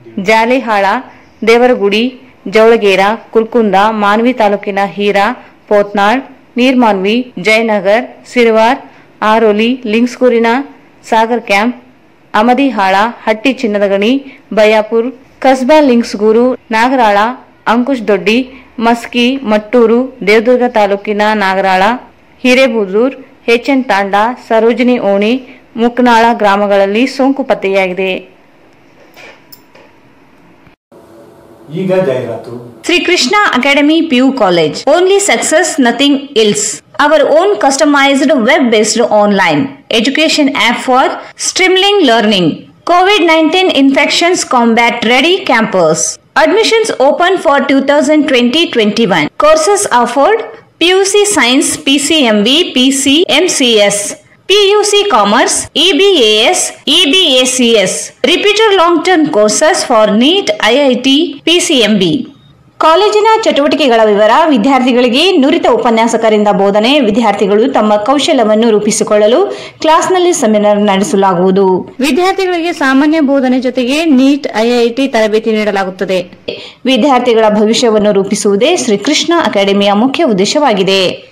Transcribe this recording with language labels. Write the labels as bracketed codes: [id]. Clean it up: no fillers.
[kn] ಜಾಲಿಹಾಳ, ದೇವರಗುಡಿ, ಜವಳಗೇರ, ಕುಲ್ಕುಂದ, ಮಾನ್ವಿ ತಾಲೂಕಿನ ಹೀರಾ, ಪೋತ್ನಾಳ್, ನೀರ್ಮಾನ್ವಿ, ಜಯನಗರ್, ಸಿರ್ವಾರ್, ಆರೋಲಿ, ಲಿಂಗ್ಸ್ಕೂರಿನ ಸಾಗರ್ ಕ್ಯಾಂಪ್, ಅಮದಿಹಾಳ, ಹಟ್ಟಿ ಚಿನ್ನದಗಣಿ, ಬಯಾಪುರ್, ಕಸ್ಬಾ ಲಿಂಗ್ಸ್ಗೂರು, ನಾಗರಾಳ, ಅಂಕುಶ್ ದೊಡ್ಡಿ, ಮಸ್ಕಿ, ಮಟ್ಟೂರು, ದೇವದುರ್ಗ ತಾಲೂಕಿನ ನಾಗರಾಳ, ಹಿರೇಬುದೂರ್, ಹೆಚ್ಎನ್ ತಾಂಡ, ಸರೋಜಿನಿ ಓಣಿ, ಮುಕ್ನಾಳ ಗ್ರಾಮಗಳಲ್ಲಿ ಸೋಂಕು ಪತ್ತೆಯಾಗಿದೆ. ಈಗ ಜಾಹೀರಾತು. [en] Sri Krishna Academy PU College. Only success, nothing else. Our own customized web-based online education app for streaming learning. COVID-19 infections combat ready campus. Admissions open for 2020-21. Courses offered: PUC Science, PCMB, PCMCS. PUC Commerce, EBAS, EBACS. Repeated long-term courses for NEET, IIT, PCMB. [kn] ಕಾಲೇಜಿನ ಚಟುವಟಿಕೆಗಳ ವಿವರ: ವಿದ್ಯಾರ್ಥಿಗಳಿಗೆ ನುರಿತ ಉಪನ್ಯಾಸಕರಿಂದ ಬೋಧನೆ, ವಿದ್ಯಾರ್ಥಿಗಳು ತಮ್ಮ ಕೌಶಲ್ಯವನ್ನು ರೂಪಿಸಿಕೊಳ್ಳಲು ಕ್ಲಾಸ್ನಲ್ಲಿ ಸೆಮಿನಾರ್ ನಡೆಸಲಾಗುವುದು. ವಿದ್ಯಾರ್ಥಿಗಳಿಗೆ ಸಾಮಾನ್ಯ ಬೋಧನೆ ಜೊತೆಗೆ ನೀಟ್, ಐಐಟಿ ತರಬೇತಿ ನೀಡಲಾಗುತ್ತದೆ. ವಿದ್ಯಾರ್ಥಿಗಳ ಭವಿಷ್ಯವನ್ನು ರೂಪಿಸುವುದೇ ಶ್ರೀ ಕೃಷ್ಣ ಅಕಾಡೆಮಿಯ ಮುಖ್ಯ ಉದ್ದೇಶವಾಗಿದೆ.